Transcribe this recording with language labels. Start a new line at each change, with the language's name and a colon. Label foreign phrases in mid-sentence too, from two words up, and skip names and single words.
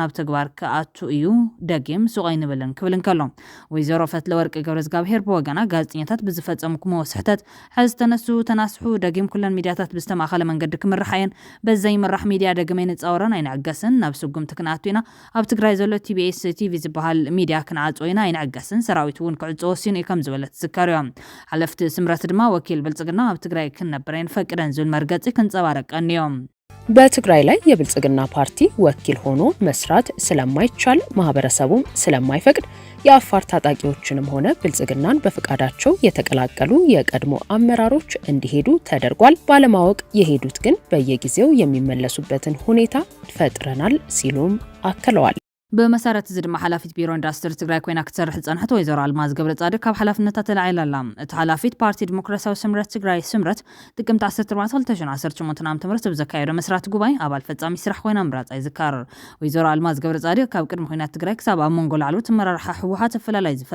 Tigrinya: ናብ ተግባር ክኣቱ እዩ ደጊም ሱቕ ኣይንብልን ክብል እንከሎ ወይዘሮ ፈትለወርቂ ገብረዝጋብሄር ብወገና ጋዜጠኛታት ብዝፈጸምኩሞ ስሕተት ሕዚ ተነሱ ተናስሑ ደጊም ኩለን ሚድያታት ብዝተማእኸለ መንገዲ ክምርሓየን በዘይ ምራሕ ሚድያ ደገመይ ንፃወረን ኣይንዕገስን ናብ ስጉምቲ ክንኣቱ ኢና ኣብ ትግራይ ዘሎ ቲቢኤስ ቲቪ ዝበሃል ሚድያ ክንዓፅዎ ኢና ኣይንዕገስን ሰራዊት እውን ክዕፆ ወሲኑ እዩ ከም ዝበለት ዝዝከር እዮም። ሓለፍቲ ስምረት ድማ ወኪል ብልጽግና ኣብ ትግራይ ክንነብር ኣይንፈቅደን ዝብል መርገፂ ክንጸባረቀን እዮም።
Amharic: በትግራይ ላይ የብልጽግና ፓርቲ ወኪል ሆኖ መስራት ስለማይቻል ማህበረሰቡም ስለማይፈቅድ የአፋር ታጣቂዎችንም ሆነ ብልጽግናን በፍቃዳቸው የተቀላቀሉ የቀድሞ አመራሮች እንዲሄዱ ተደርጓል። ባለማወቅ የሄዱት ግን በየጊዜው የሚመለሱበትን ሁኔታ ፈጥረናል ሲሉም አክለዋል።
Tigrinya: በመሰረት ዝድማ ሓላፊት ቢሮ ኢንዱስትሪ ትግራይ ኮይና ክትሰርሕ ጸንሐት ወይዘሮ ኣልማዝ ገብረጻድቅ ካብ ሓላፍነታ ተላዒላላ። እቲ ሓላፊት ፓርቲ ዲሞክራሲያዊ ስምረት ትግራይ ስምረት ጥቅምት 14 2018 ዓ.ም ብዘካየዶ መስራት ጉባኤ ኣባል ፈጻሚ ስራሕ ኮይና ምራጻ ይዝካር። ወይዘሮ ኣልማዝ ገብረጻድቅ ካብ ቅድሚ ኩናት ትግራይ ክሳብ ኣብ መንጎ ላዕሎት ኣመራርሓ ሕወሓት ኣፈላላይ